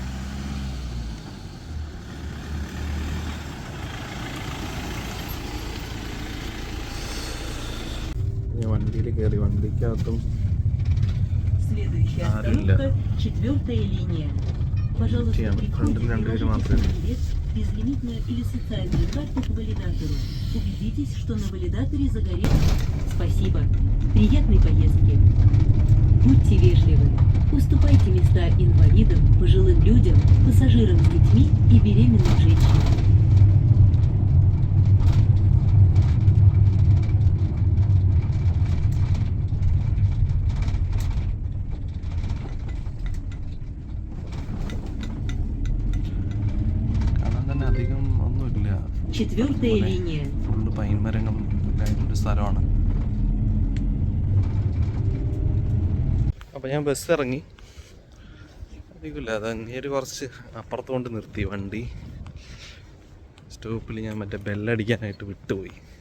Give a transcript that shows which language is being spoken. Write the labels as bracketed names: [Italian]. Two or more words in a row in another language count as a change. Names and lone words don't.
[Malayalam] ഞാൻ വണ്ടിയിൽ കയറി. വണ്ടിക്കകത്തും ആരുമില്ല. ഫ്രണ്ടിൽ 2 പേര് മാത്രമേ. [Russian] безлимитную или социальную карту к валидатору. Убедитесь, что на валидаторе загорел. Спасибо. Приятной поездки. Будьте вежливы. Уступайте места инвалидам, пожилым людям, пассажирам с детьми и беременным женщинам. [Malayalam] അധികം ഒന്നുമില്ല. [Russian] 4-я линия. [Malayalam] ഫുള്ള് പൈൻ മരങ്ങളും ഒക്കെ ആയിട്ടുള്ള സ്ഥലമാണ്. അപ്പോൾ ഞാൻ ബസ് ഇറങ്ങി. അധികമില്ല, അത് അങ്ങേര് കുറച്ച് അപ്പുറത്ത് കൊണ്ട് നിർത്തി വണ്ടി. സ്റ്റോപ്പിൽ ഞാൻ മറ്റേ ബെല്ലടിക്കാനായിട്ട് വിട്ടുപോയി.